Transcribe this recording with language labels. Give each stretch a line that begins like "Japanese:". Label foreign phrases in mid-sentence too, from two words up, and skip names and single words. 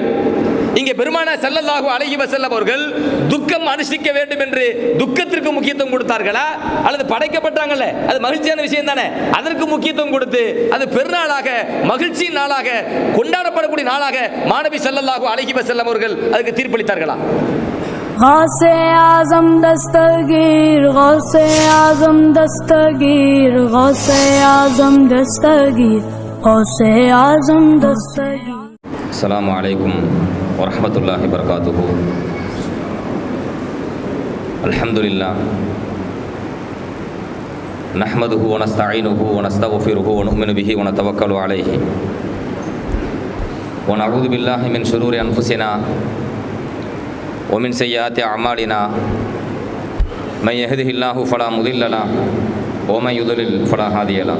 Tamil: இங்கே பெருமானார்
Arabic: صلى الله عليه وسلم
Tamil: அவர்கள் துக்கம் அனுஷ்டிக்க வேண்டும் என்று துக்கத்திற்கு முக்கியத்துவம் கொடுத்தார்களா, அல்லது படைக்கப்பட்டாங்கல்ல அது மகிழ்ச்சியான விஷயம் தானே, அதற்கு முக்கியத்துவம் கொடுத்து அது பெருநாளாக மகிழ்ச்சி நாளாக கொண்டாடப்படக்கூடிய நாளாக மாநபி
Arabic: صلى الله عليه وسلم
Tamil: அவர்கள் அதுக்கு தீர்ப்பளித்தார்களா?
Urdu: غوثِ اعظم دستگیر، غوثِ اعظم دستگیر، غوثِ اعظم دستگیر، غوثِ اعظم دستگیر.
Arabic: السلام عليكم و رحمة الله و بركاته. الحمد لله نحمده و نستعينه و نستغفره و نؤمن به و نتوكل عليه و نعوذ بالله من شرور أنفسنا و من سيئات أعمالنا من يهده الله فلا مضل له و من يضلل فلا هادي له.